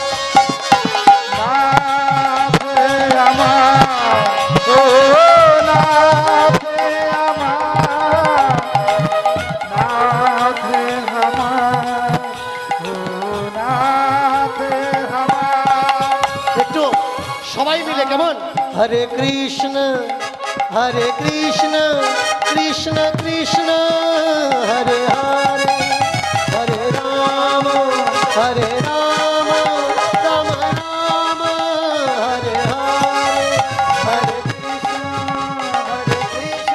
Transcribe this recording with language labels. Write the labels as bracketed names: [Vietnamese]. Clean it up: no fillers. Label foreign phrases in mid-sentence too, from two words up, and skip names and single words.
[Bhojpuri] नाथ हमार ओ नाथ हमार नाथ हमार ओ नाथ हमार [Bangla] একটু সবাই মিলে কেমন হরে কৃষ্ণ কৃষ্ণ কৃষ্ণ হরে হরে হরে রাম রাম রাম হরে হরে হরে কৃষ্ণ